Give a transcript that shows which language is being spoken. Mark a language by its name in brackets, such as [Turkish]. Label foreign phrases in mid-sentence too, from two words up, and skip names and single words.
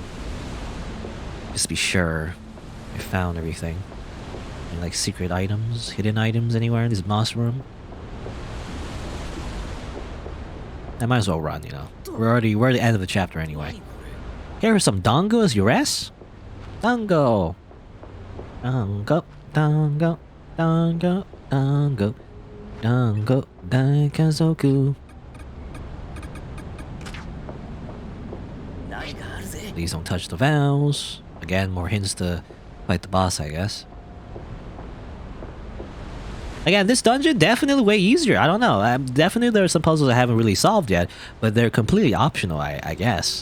[English] Just to be sure I found everything. Any, like, secret items, hidden items anywhere in this moss room? I might as well run, you know. We're at the end of the chapter anyway. Here are some dongos, Yures? Dongo! Dongo, dongo, dongo, dongo, dongo, daikazoku. Please don't touch the valves. Again, more hints to fight the boss, I guess. Again, this dungeon definitely way easier. I don't know. Definitely there are some puzzles I haven't really solved yet, but they're completely optional, I guess.